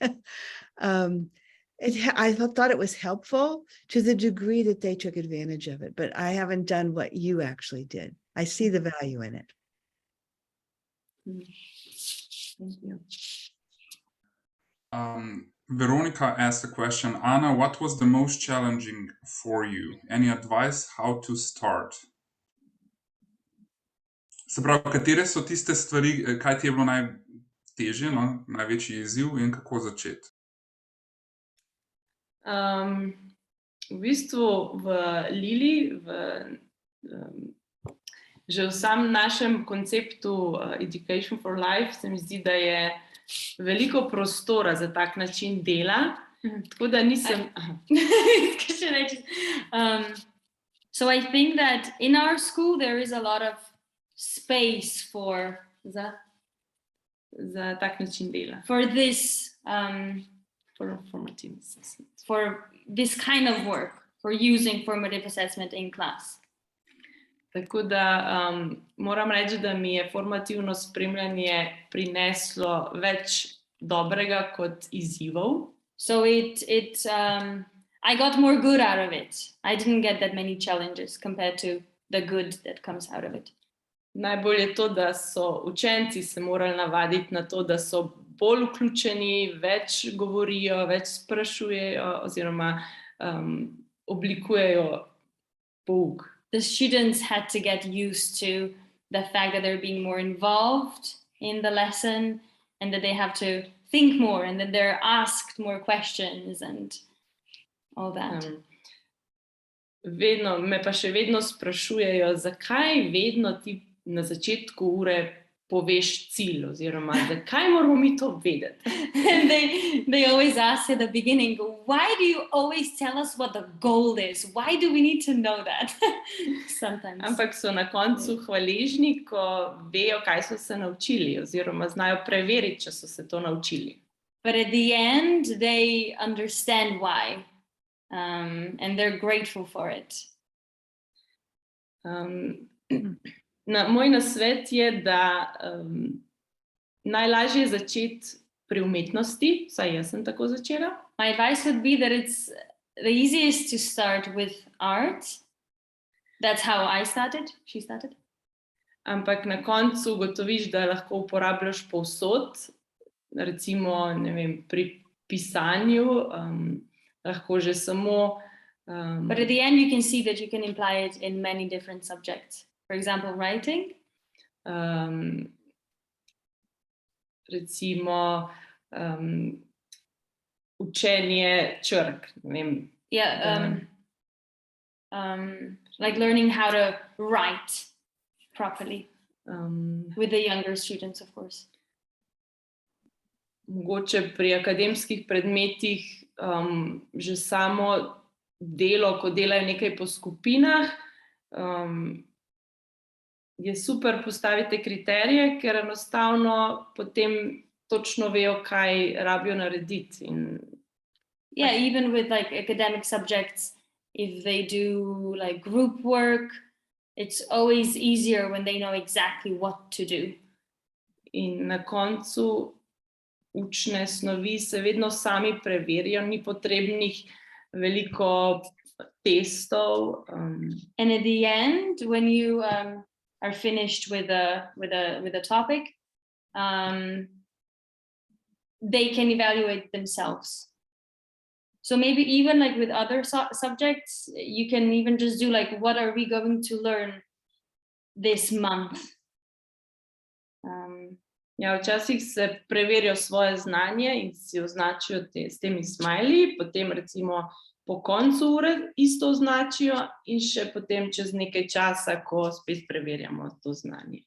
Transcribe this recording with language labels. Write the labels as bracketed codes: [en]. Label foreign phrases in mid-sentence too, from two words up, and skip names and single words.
[en] I thought it was helpful to the degree that they took advantage of it, but I haven't done what you actually did. I see the value in it. Thank you. Veronica asked a question. Anna, what was the most challenging for you? Any advice how to start? [sl] Se pravi, katere so tiste stvari, kaj ti je bilo najtežje, no? Največji izziv in kako začeti? V bistvu v Lili, že v samem našem konceptu Education for Life se mi zdi, da je veliko prostora za tak način dela, tako da nisem... [en] So I think that in our school there is a lot of space for [sl] za tak način dela. [en] For this For formative assessment. for this kind of work, for using formative assessment in class. [sl] Tako da moram reči, da mi je formativno spremljanje prineslo več dobrega kot izzivov. [en] So I got more good out of it. I didn't get that many challenges compared to the good that comes out of it. [sl] Najbolj je to, da so učenci se morali navaditi na to, da so bolj vključeni, več govorijo, več sprašujejo oziroma oblikujejo pouk. [en] The students had to get used to the fact that they're being more involved in the lesson and that they have to think more and that they're asked more questions and all that. [sl] Me pa še vedno sprašujejo, zakaj vedno ti na začetku ure poveš cilj oziroma zakaj moramo mi to vedeti. [en] And they always ask at the beginning, why do you always tell us what the goal is? Why do we need to know that? Sometimes. [sl] Ampak so na koncu hvaležni, ko vejo, kaj so se naučili oziroma znajo preveriti, če so se to naučili. [en] But at the end, they understand why. And they're grateful for it. [sl] Moj nasvet je, da najlažje je začeti pri umetnosti, vsaj jaz sem tako začela. [en] My advice would be that it's the easiest to start with art. That's how I started. She started. [sl] Ampak na koncu ugotoviš, da lahko uporabljaš povsod, recimo, ne vem, pri pisanju, lahko že samo. [en] But at the end, you can see that you can apply it in many different subjects. For example, writing. [sl] Recimo, učenje črk. Ne vem. [en] Yeah. Like learning how to write properly with the younger students, of course. [sl] Mogoče pri akademskih predmetih že samo delo, ko delajo nekaj po skupinah, je super postaviti kriterije, ker enostavno potem točno vejo, kaj rabijo narediti. [en] Yeah, even with like academic subjects, if they do like group work, it's always easier when they know exactly what to do. [sl] In na koncu učne snovi se vedno sami preverijo, ni potrebnih veliko testov. [en] And at the end, when you are finished with a topic, they can evaluate themselves. So maybe even like with other subjects, you can even just do like, what are we going to learn this month? [sl] Ja, včasih se preverijo svoje znanje in si označijo s temi smajli, potem recimo po koncu ure isto označijo in še potem čez nekaj časa, ko spet preverjamo to znanje.